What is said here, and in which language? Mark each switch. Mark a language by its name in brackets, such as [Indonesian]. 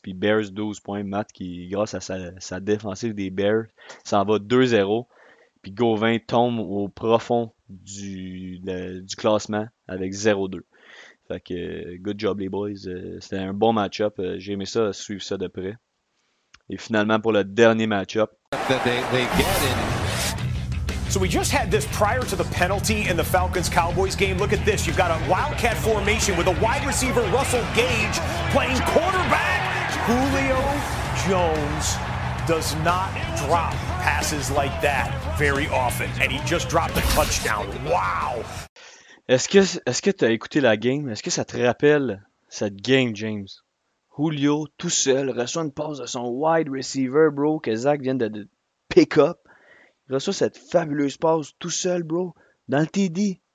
[French] Puis Bears, 12 points. Matt qui, grâce à sa défensive des Bears, s'en va 2-0. Puis Gauvin tombe au profond du classement avec 0-2. Fait que, [English] good job [French] les boys. C'était un bon match-up. J'ai aimé ça, suivre ça de près. Et finalement, pour le dernier match-up. [English] So we just had this prior to the penalty in the Falcons-Cowboys game. Look at this. You've got a wildcat formation with a wide receiver, Russell Gage, playing quarterback. Julio Jones does not drop passes like that very often. And he just dropped a touchdown. Wow! [French] Est-ce que tu as écouté la game? Est-ce que ça te rappelle cette game, James? Julio, tout seul, reçoit une passe de son wide receiver, bro, que Zach vient de pick up. Il reçoit cette fabuleuse passe tout seul, bro, dans le TD.